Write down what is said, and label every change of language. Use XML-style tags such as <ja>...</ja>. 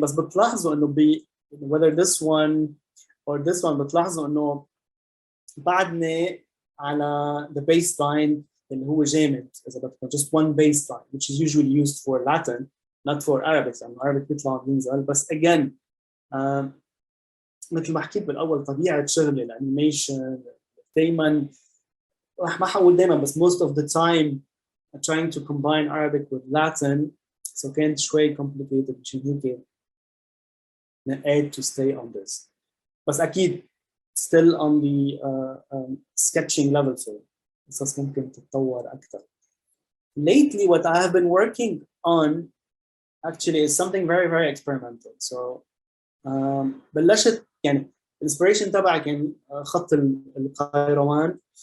<ar>بس بتلاحظوا انه</ar> <en>whether this one or this one</en> <ar>بتلاحظوا انه بعدني على</ar> <en>the baseline</en> <ar>اللي هو جامد اذا بدكم,</ar> <en>just one baseline which is usually used for Latin not for Arabic.</en> <ar>يعني Arabic بيطلع بينزل. بس again مثل ما حكيت بالاول طبيعه شغلي الانيميشن دائما ما حقول دائما بس</ar> <en>most of the time I'm trying to combine Arabic with Latin. So</en> <ar>كانت شوي</ar> <en>complicated</en> <ar>مشان هيك نقيت</ar> <en>to stay on this.</en> <ar>بس أكيد</ar> <en>still on the sketching level,</en> <ar>so قصص ممكن تتطور أكثر.</ar> <en>Lately what I have been working on actually is something very very experimental.</en> <ar>So بلشت يعني الانسبريشن تبعي كان خط القيروان.</ar>